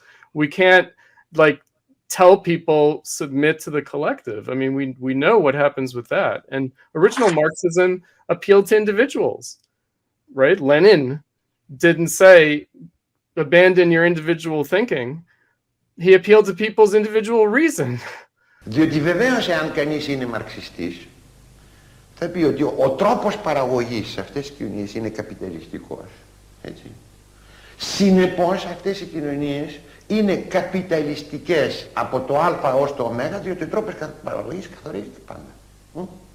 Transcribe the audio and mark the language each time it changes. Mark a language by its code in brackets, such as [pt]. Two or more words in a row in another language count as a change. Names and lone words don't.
[en] We can't tell people submit to the collective. I mean, we know what happens with that. And original Marxism appealed to individuals, right? Lenin didn't say, abandon your individual thinking. He appealed to people's individual reason. [el] Διότι βεβαίως εάν κανείς είναι μαρξιστής, θα πει ότι ο τρόπος παραγωγής σε αυτές τις κοινωνίες είναι καπιταλιστικός. Έτσι. Συνεπώς αυτές οι κοινωνίες είναι καπιταλιστικές από το α ως το ω, διότι ο τρόπος παραγωγής καθορίζεται πάντα.